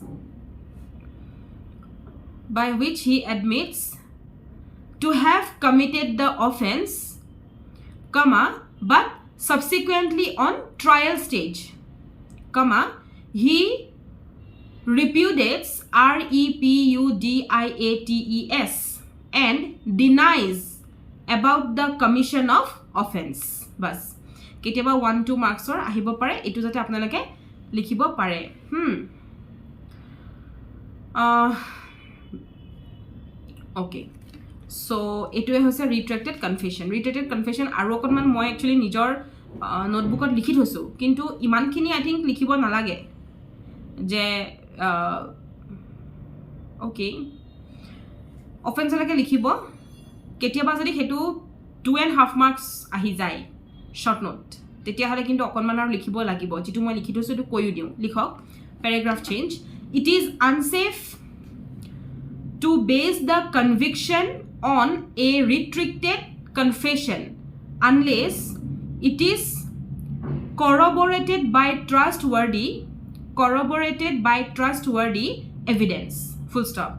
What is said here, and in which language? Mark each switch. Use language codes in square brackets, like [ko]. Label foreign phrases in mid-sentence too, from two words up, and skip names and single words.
[en] to have committed the offense, comma, but subsequently on trial stage, comma, he repudiates and denies about the commission of offense. [as] বাছ। কেতিয়াবা 1-2 মাৰ্কছ ও আহিব পাৰে এইটো যাতে আপোনালোকে লিখিব পাৰে. [en] Okay, so [as] এটোৱে হৈছে [en] retracted confession [as] আৰু অকনমান মই একচুয়ালি নিজৰ নোটবুকত লিখি থৈছো কিন্তু ইমানখিনি [en] I think [as] লিখিব নালাগে যে ওকে অফেন্স লাগে লিখিব কেতিয়াবা যদি হেতু 2.5 মার্কস আহি যায় শর্ট নোট তেতিয়া হলে কিন্তু অকনমান আৰু লিখিব লাগিব যেটো মই লিখি থৈছো তো কৈও দিও লিখক [en] paragraph change it is unsafe to base the conviction on a retracted confession unless it is corroborated by trustworthy evidence. Full stop.